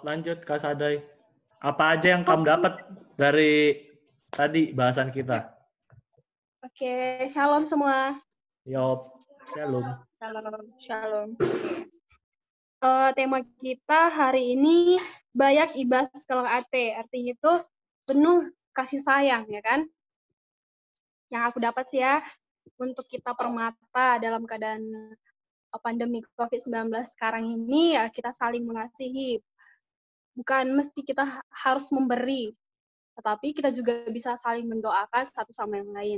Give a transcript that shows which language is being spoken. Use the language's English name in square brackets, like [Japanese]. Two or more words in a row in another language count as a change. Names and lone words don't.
[Indonesian] Lanjut Kak Sadai. Apa aja yang kamu dapat dari tadi bahasan kita? Oke, shalom semua. Yop, shalom. Shalom. Tema kita hari ini [Batak Karo] Bayak ibas kalang ate. [Indonesian] Artinya itu penuh kasih sayang, ya kan? Yang aku dapat sih ya, untuk kita permata dalam keadaan pandemi COVID-19 sekarang ini, ya kita saling mengasihi. Bukan mesti kita harus memberi, tetapi kita juga bisa saling mendoakan satu sama yang lain.